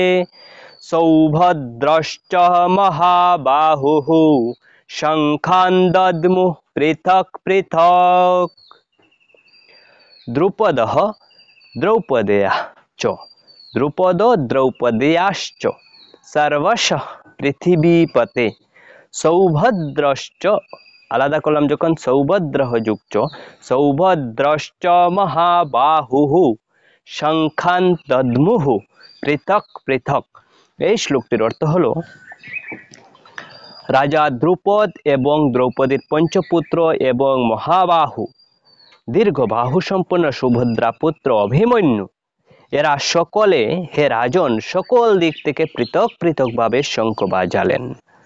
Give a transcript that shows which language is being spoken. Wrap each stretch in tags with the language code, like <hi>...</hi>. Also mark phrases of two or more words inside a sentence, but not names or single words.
<sa>সৌভদ্রশ্চ মহাবাহুঃ শঙ্খান দদ্মুঃ পৃথক পৃথক দ্রুপদः দ্রৌপদেয়ः চ দ্রুপদো দ্রৌপদেয়াশ্চ সর্বশঃ পৃথিবীপতে সৌভদ্রশ্চ</sa> <bn>আলাদা করলাম যখন</bn> <sa>সৌভদ্রঃ যুক্ত সৌভদ্রশ্চ মহাবাহুঃ শঙ্খান দদ্মুঃ পৃথক পৃথক।</sa> <bn>এই শ্লোকটির অর্থ হলো রাজা দ্রুপদ এবং দ্রৌপদীর পঞ্চপুত্র এবং মহাবাহু দীর্ঘ বাহু সম্পন্ন সুভদ্রা পুত্র অভিমন্যু এরা সকলে হে রাজন সকল দিক থেকে পৃথক পৃথকভাবে শঙ্খ বাজালেন।</bn>